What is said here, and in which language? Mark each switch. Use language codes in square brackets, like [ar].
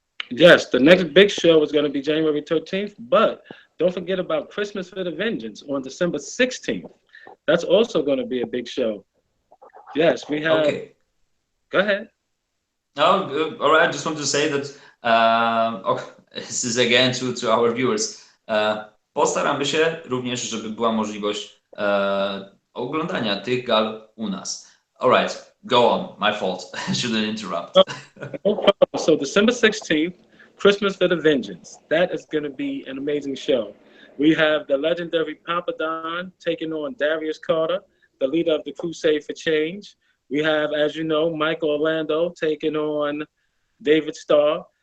[en] Yes, the next big show is going to be January 13th, but don't forget about Christmas with a Vengeance on December 16th. That's also going to be a big show. Yes, we have... Okay. Go ahead. Oh, all right. I just want to say that this is again to our viewers. [pl] Postaramy się również, żeby była możliwość oglądania tych gal u nas. [en] All right, go on. My fault. I shouldn't interrupt. No problem. So December 16th, Christmas with a Vengeance. That is going to be an amazing show. We have the legendary Papa Don taking on Darius Carter, the leader of the Crusade for Change. We have, as you know, Mike Orlando taking on David Starr.